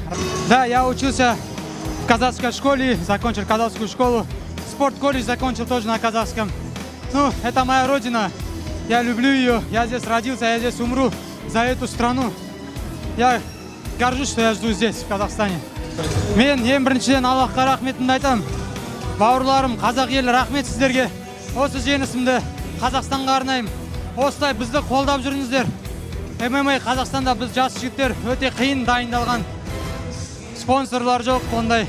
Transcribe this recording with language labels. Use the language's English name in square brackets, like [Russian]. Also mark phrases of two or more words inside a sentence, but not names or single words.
[Russian] Да, я учился в казахской школе, закончил казахскую школу. Спорт-колледж закончил тоже на казахском. Это моя родина, я люблю ее, я здесь родился, я здесь умру за эту страну. Я горжусь, что я жду здесь, в Казахстане. [Kazakh] Мен ең біріншіден Аллахқа рахметімді айтамын. Бауырларым, қазақ елі, рахмет сіздерге. Осы жеңісімді Қазақстанға арнаймын. Осылай бізді қолдап жүріңіздер. ММА Қазақстанда біз жас жігіттер өте қиын дайындалған. Спонсорлар жоқ, ондай.